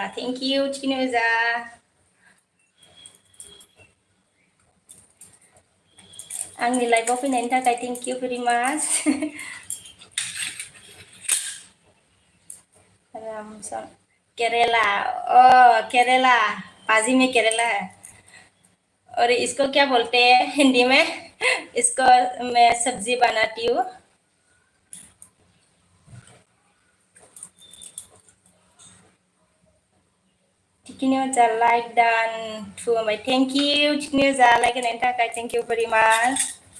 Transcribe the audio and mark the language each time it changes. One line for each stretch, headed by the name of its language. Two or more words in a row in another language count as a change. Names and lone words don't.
English: thank you
Bodo: चिकनी ओजा। आंनि लाइफआव फैनायनि थाखाय
English: thank you very much.
Hindi: रामसन केरला, केरला, भाजी में केरला है। और इसको क्या बोलते हैं हिंदी में? इसको मैं सब्जी बनाती हूँ।
Bodo: चिकनिया लाइक
English: dan to my thank you
Bodo: चिकनिया लाइक होनायनि थाखाय
English: thank you very much।